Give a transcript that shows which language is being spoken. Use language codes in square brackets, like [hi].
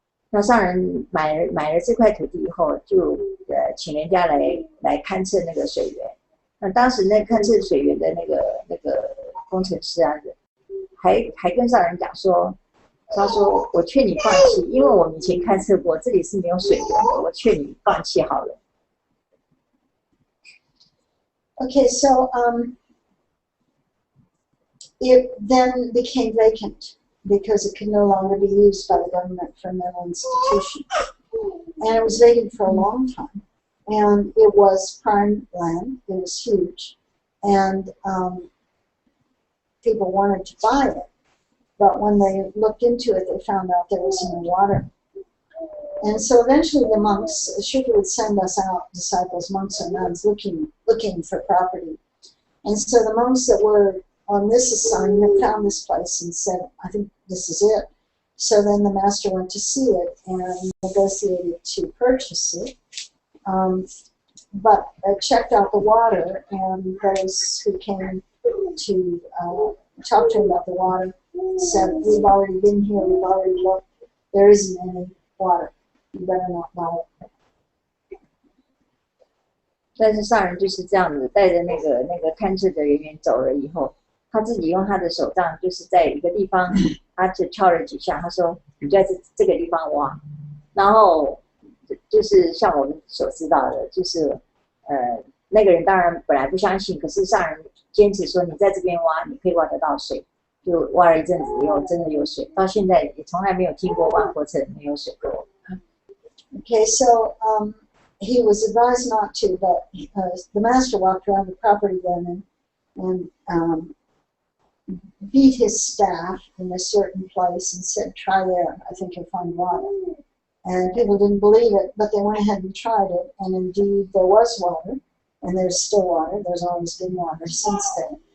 [zh] 那上人买了这块土地以后，就请人家来勘测那个水源。那当时那勘测水源的那个工程师啊，还跟上人讲说，他说我劝你放弃，因为我们以前勘测过，这里是没有水源的，我劝你放弃好了。 [en] Okay, so it then became vacant because it could no longer be used by the government for mental institutions. And it was vacant for a long time. And it was prime land, it was huge. And people wanted to buy it. But when they looked into it, they found out there was no water. And so eventually the monks, Shuka would send us out, disciples, monks or nuns, looking for property. And so the monks that were on this assignment found this place and said, I think this is it. So then the master went to see it and negotiated to purchase it. But checked out the water, and those who came to talk to him about the water said, we've already been here, we've already looked, there isn't any water. You better not buy it. [zh] 但是上人就是这样子，带着那个勘测的人员走了以后，他自己用他的手杖，就是在一个地方，他就敲了几下，他说：“你就在这个地方挖。” 然后就是像我们所知道的，就是那个人当然本来不相信，可是上人坚持说：“你在这边挖，你可以挖得到水。” 就挖了一阵子以后，真的有水。到现在也从来没有听过万佛城没有水过。 [en] Okay, so he was advised not to, but the master walked around the property then and beat his staff in a certain place and said, try there, I think you'll find water. And people didn't believe it, but they went ahead and tried it, and indeed there was water, and there's still water, there's always been water since then.